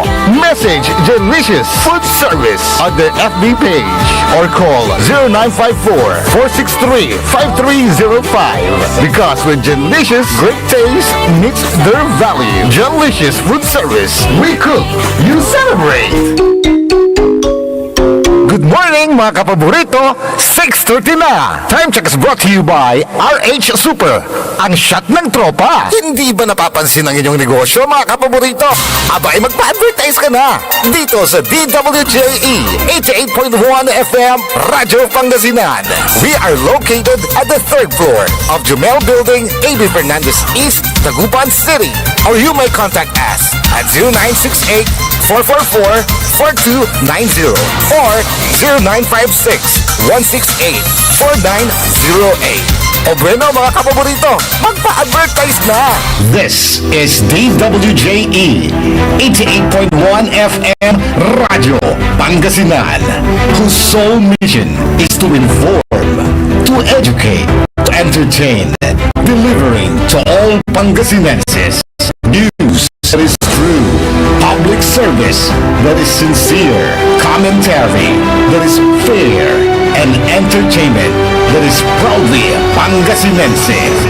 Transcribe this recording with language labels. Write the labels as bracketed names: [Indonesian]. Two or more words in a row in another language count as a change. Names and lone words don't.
[English] Message Genlicious Food Service on their FB page or call 0954-463-5305. Because with Genlicious, great taste meets their value. Genlicious Food Service. We cook, you celebrate. Good morning [Filipino] mga kapaborito, 6:30 na. [English] Time check is brought to you by RH Super, [Filipino] ang shot ng tropa. Hindi ba napapansin ang inyong negosyo mga kapaborito? Aba ay magpa-advertise ka na dito sa DWJE 88.1 FM Radyo Pangasinan. [English] We are located at the 3rd floor of Jumel Building, AB Fernandez East, Tagupan City. Or you may contact us at 0968-444-4290 or 0956-168-4908. [Filipino] O bueno mga kapaborito, magpa-advertise na! [English] This is DWJE 88.1 FM Radio Pangasinan, whose sole mission is to inform, to educate, to entertain, delivering to all Pangasinenses news that is true, public Service that is sincere, commentary that is fair, and entertainment that is proudly Pangasinense.